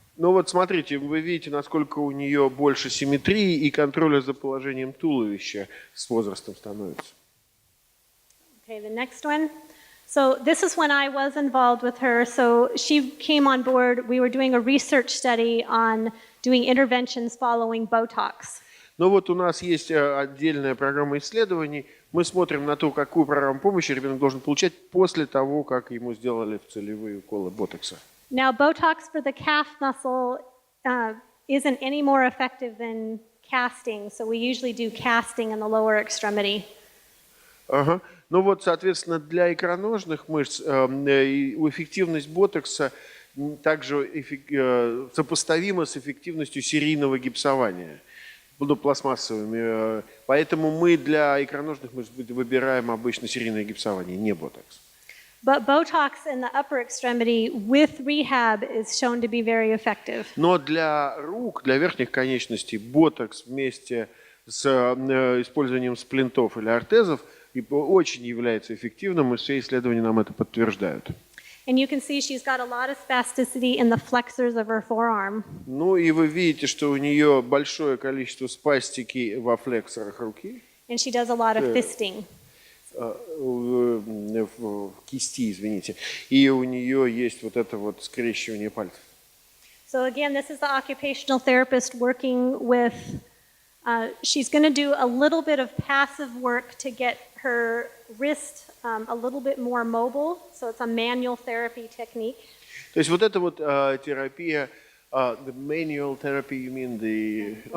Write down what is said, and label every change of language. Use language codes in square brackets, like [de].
[ru] Ну вот смотрите, вы видите, насколько у нее больше симметрии и контроля за положением туловища с возрастом становится. [en] Okay, the next one. So this is when I was involved with her. So she came on board. We were doing a research study on doing interventions following Botox. [ru] Ну вот у нас есть отдельная программа исследований. Мы смотрим на то, какую программу помощи ребенок должен получать после того, как ему сделали целевые уколы ботокса. [en] Now, Botox for the calf muscle isn't any more effective than casting. So we usually do casting in the lower extremity. [ru] Ага. Ну вот, соответственно, для икроножных мышц эффективность ботокса также сопоставима с эффективностью серийного гипсования, ну, пластмассовыми. Поэтому мы для икроножных мышц выбираем обычно серийное гипсование, не ботокс. [en] But Botox in the upper extremity with rehab is shown to be very effective. [ru] Но для рук, для верхних конечностей, ботокс вместе с использованием сплинтов или ортезов очень является эффективным, и все исследования нам это подтверждают. [en] And you can see she's got a lot of spasticity in the flexors of her forearm. [ru] Ну и вы видите, что у нее большое количество спастики во флексорах руки. [en] And she does a lot of fisting. [ru] В кисти, извините. И у нее есть вот это вот скрещивание пальцев. [en] So again, this is the occupational therapist working with, she's going to do a little bit of passive work to get her wrist a little bit more mobile. So it's a manual therapy technique. [ru] То есть вот это вот терапия, [en] the manual therapy, you mean the...